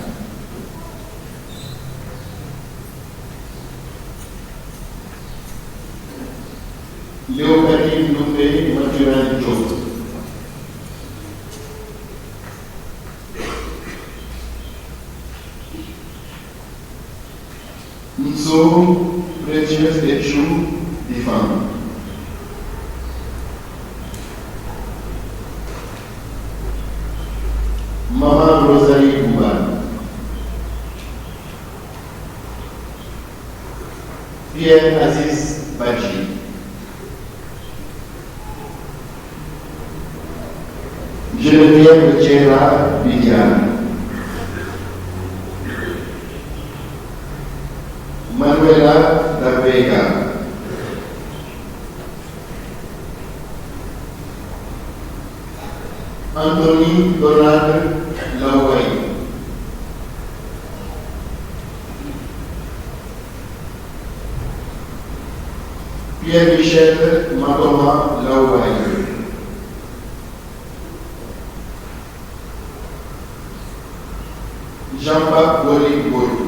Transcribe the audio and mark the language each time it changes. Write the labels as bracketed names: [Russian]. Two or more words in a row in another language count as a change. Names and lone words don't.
[French] Léopoldine Ndoumbe Mathurin Diop. Nso Precious Etchou Difam. Maman Rosalie Bouba. Pierre Aziz Badji. Geneviève Tchera Bidiane. Manuela da Vega. Anthony Donald Lawai. Pierre-Michel Matoma Lawai. Jean-Baptiste Boligboul.